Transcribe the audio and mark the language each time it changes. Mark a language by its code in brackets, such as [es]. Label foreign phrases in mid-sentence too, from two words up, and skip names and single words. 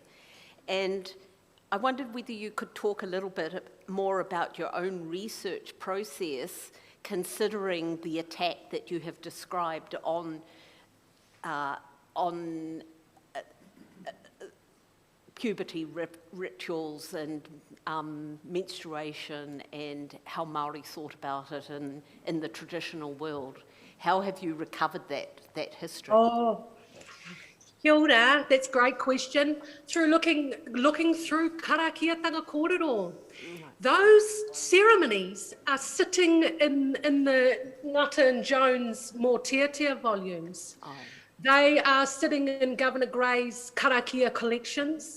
[en] And I wondered whether you could talk a little bit more about your own research process, considering the attack that you have described on puberty rituals and menstruation and how Māori thought about it in the traditional world. How have you recovered that history? [mi] Oh, kia ora, [en] that's a great question. Through looking through [mi] karakiatanga kōrero. [en] Those ceremonies are sitting in the Ngata and Jones more tier volumes. Oh. They are sitting in Governor Gray's karakia collections.